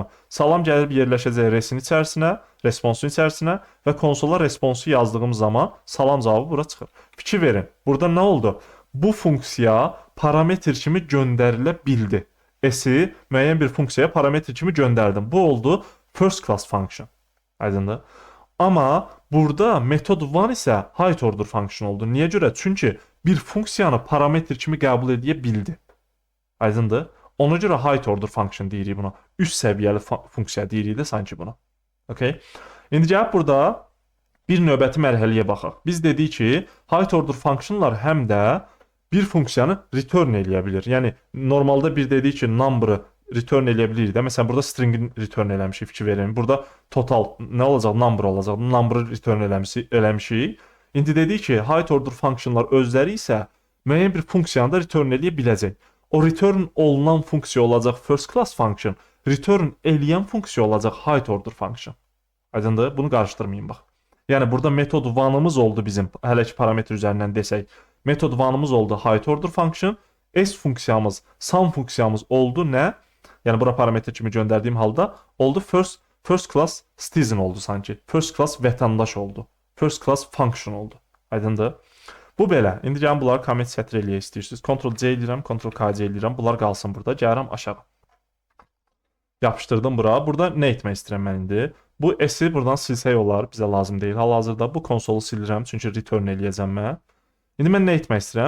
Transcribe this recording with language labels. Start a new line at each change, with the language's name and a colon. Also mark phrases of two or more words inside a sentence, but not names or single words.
Azerbaijani: Salam gəlib yerləşəcək resin içərisinə, responsun içərisinə və konsola responsu yazdığım zaman salam cavabı bura çıxır. Fikir verin. Burada nə oldu? Bu funksiya parametr kimi göndərilə bildi. S-i müəyyən bir funksiyaya parametr kimi göndərdim. Bu oldu
English: first class function.
Azerbaijani: Aydındır. Amma burada metod one isə
English: height order function
Azerbaijani: oldu. Niyə görə? Çünki bir funksiyanı parametr kimi qəbul edə bildi. Aydındır. Ona görə
English: height order function
Azerbaijani: deyirik buna. Üst səviyyəli funksiya deyirik də sanki buna. Okay? İndi gəlib burada bir növbəti mərhələyə baxaq. Biz dedik ki,
English: height order functionlar
Azerbaijani: həm də bir funksiyanı return eləyə bilir. Yəni normalda bir dedik ki, number-ı return eləyə bilir də. Məsələn, burada string return eləmişik, fikir verin. Burada total nə olacaq? Number olacaq. Number-ı return eləmişik. İndi dedik ki,
English: height order functionlar
Azerbaijani: özləri isə müəyyən bir funksiyanı da return eləyə biləcək. O return olunan funksiya olacaq
English: first class function,
Azerbaijani: return eləyən funksiya olacaq
English: height order function.
Azerbaijani: Aydındır? Bunu qarışdırmayın bax. Yəni burada metod one-ımız oldu bizim, hələ ki parametr üzərindən desək. Metod one-ımız oldu
English: height order function,
Azerbaijani: s funksiyamız, sum funksiyamız oldu nə? Yəni bura parametr kimi göndərdiyim halda oldu
English: first class citizen
Azerbaijani: oldu sanki.
English: First class
Azerbaijani: vətəndaş oldu.
English: First class function
Azerbaijani: oldu. Aydındır? Bu belə. İndi gəlin bunları comment sətr eləyə istəyirsiniz. Ctrl-C eləyirəm, Ctrl-K-C eləyirəm. Bunlar qalsın burada. Gəlirəm aşağı. Yapışdırdım bura. Burada nə etmək istəyirəm mən indi? Bu S-i buradan silsək olar. Bizə lazım deyil. Hal-hazırda bu konsolu silirəm. Çünki return eləyəcəm mən. İndi mən nə etmək istəyirəm?